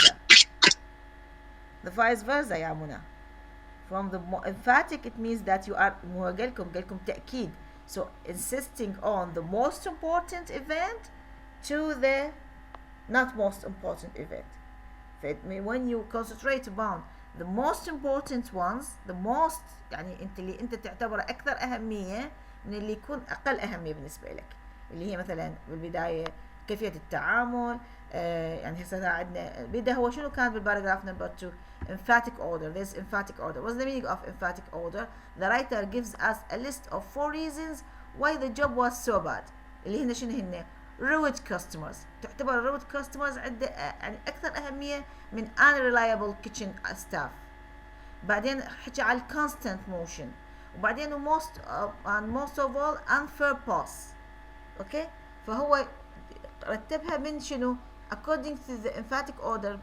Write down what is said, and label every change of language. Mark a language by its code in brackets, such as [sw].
[en] versa? The vice versa يا منى. From the emphatic it means that you are [ar] قالكم تأكيد. [en] So insisting on the most important event to the not most important event. When you concentrate upon the most [ar] important ones, the most يعني انت تعتبره اكثر اهميه من اللي يكون اقل اهميه بالنسبه لك، اللي هي مثلا بالبدايه كيفيه التعامل. يعني هسه عندنا بدا هو شنو كان بالباراجراف نمبر 2؟ emphatic order. [en] There's emphatic order. What's the meaning of emphatic order? The writer gives us a list of 4 reasons why the job was so bad. [ar] اللي هن شنو هن؟ rude customers. تعتبر rude customers عند يعني أكثر أهمية من unreliable kitchen staff. بعدين حكي على [en] constant motion، [ar] وبعدين [en] most of all unfair boss. [ar] اوكي، فهو رتبها من شنو؟ [en] according to the emphatic order.